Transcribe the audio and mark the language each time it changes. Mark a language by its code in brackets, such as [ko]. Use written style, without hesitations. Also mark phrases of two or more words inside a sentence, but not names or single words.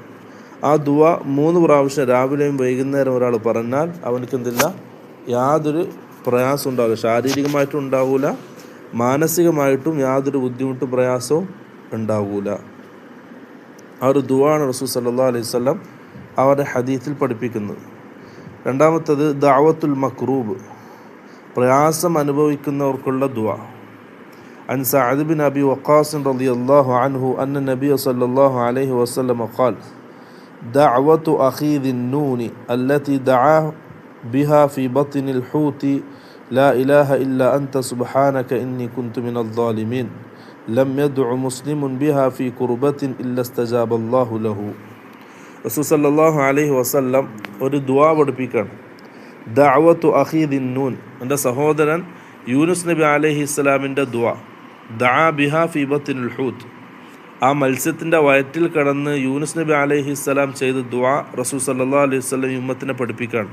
[ml] ആ ദുആ 3 പ്രാവശ്യം രാവിലെയും വൈകുന്നേരം ഒരാൾ പറഞ്ഞാൽ അവനക്ക് എന്തില്ല, യാതൊരു പ്രയാസം ഉണ്ടാവില്ല, ശാരീരികമായിട്ടും ഉണ്ടാവില്ല, മാനസികമായിട്ടും യാതൊരു ബുദ്ധിമുട്ടും പ്രയാസവും ഉണ്ടാവില്ല. ആ ഒരു ദുആണ് റസൂൽ [ar] صلى الله عليه وسلم [ml] അവരുടെ ഹദീസിൽ പഠിപ്പിക്കുന്നത്. രണ്ടാമത്തത് [ar] دعوة المكروب, [ml] പ്രയാസം അനുഭവിക്കുന്നവർക്കുള്ള ദുആ. [ar] عن سعد بن أبي وقاص رضي الله عنه أن النبي صلى الله عليه وسلم قال دعوة أخي ذي النون التي دعاه بها في بطن الحوت لا إله إلا أنت سبحانك إني كنت من الظالمين لم يدع مسلم بها في كربة إلا استجاب الله له. [ml] റസൂൽ [ar] صلى الله عليه وسلم [ml] ഒരു ദുആ പഠിപ്പിക്കുകയാണ്. [ar] دعوة أخي ذي النون, [ml] എൻ്റെ സഹോദരൻ യൂനുസ് നബി അലൈഹിസ്സലാമിൻ്റെ ദുആ. [ar] دعا بها في بطن الحوت, [ml] ആ മത്സ്യത്തിൻ്റെ വയറ്റിൽ കിടന്ന് യൂനുസ് നബി അലൈഹിസ്സലാം ചെയ്ത ദുആ റസൂൽ [ar] صلى الله عليه وسلم [ml] ഉമ്മത്തിനെ പഠിപ്പിക്കുകയാണ്.